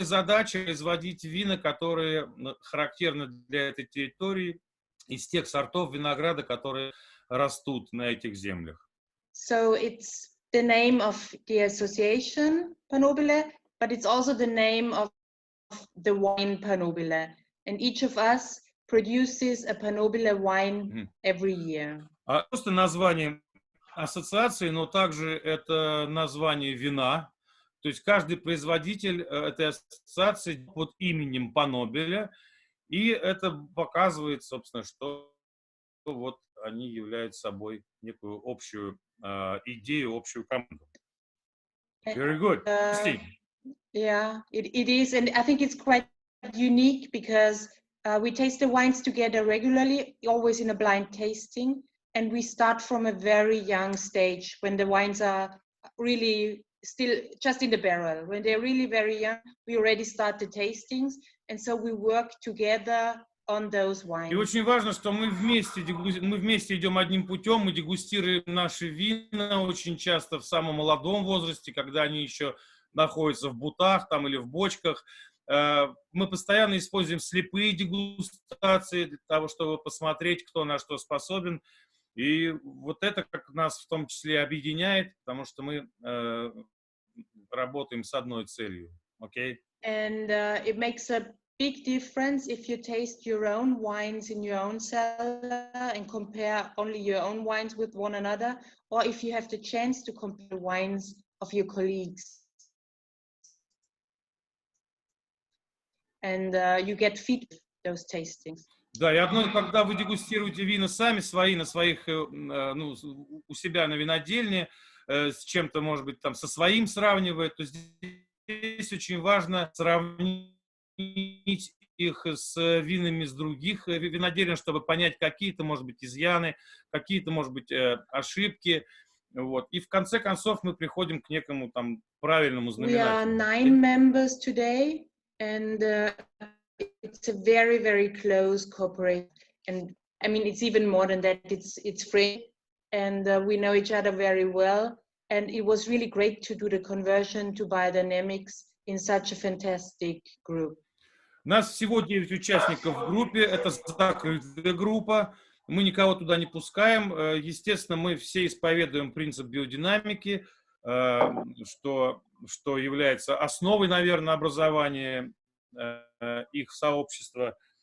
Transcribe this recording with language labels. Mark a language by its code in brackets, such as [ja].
[ru] Задача производить вина, которые характерны для этой территории, из тех сортов винограда, которые растут на этих землях. [en] So it's the name of the association Panobile, but it's also the name of the wine Panobile. And each of us produces a Panobile wine every year. [ru] Просто название ассоциации, но также это название вина. То есть каждый производитель этой ассоциации под именем Panobile, и это показывает, собственно, что вот они являются собой некую общую идею, общую команду. [en] Very good. Yeah, it is, and I think it's quite unique because we taste the wines together regularly, always in a blind tasting, and we start from a very young stage when the wines are really still just in the barrel. When they're really very young, we already start the tastings, and so we work together on those wines. [ru] И очень важно, что мы вместе идем одним путем, мы дегустируем наши вина очень часто в самом молодом возрасте, когда они еще находятся в бутах там, или в бочках. Мы постоянно используем слепые дегустации для того, чтобы посмотреть, кто на что способен. И вот это как нас в том числе объединяет, потому что мы работаем с одной целью. [en] Okay? And it makes a big difference if you taste your own wines in your own cellar and compare only your own wines with one another, or if you have the chance to compare wines of your colleagues. And you get feedback those tastings. [ru] Да, и одно, когда вы дегустируете вина сами, свои, на своих, ну, у себя на винодельне, с чем-то, может быть, там, со своим сравнивает, то здесь очень важно сравнить их с винами с других винодельен, чтобы понять какие-то, может быть, изъяны, какие-то, может быть, ошибки. Вот. И в конце концов мы приходим к некому там правильному знаменателю. [en] We are 9 members today, and it's a very, very close cooperation. And I mean, it's even more than that. It's free, and we know each other very well. And it was really great to do the conversion to biodynamics in such a fantastic group. [ru] Нас всего 9 участников в группе, это закрытая группа, мы никого туда не пускаем. Естественно, мы все исповедуем принцип биодинамики, что является основой, наверное, образования их сообщества.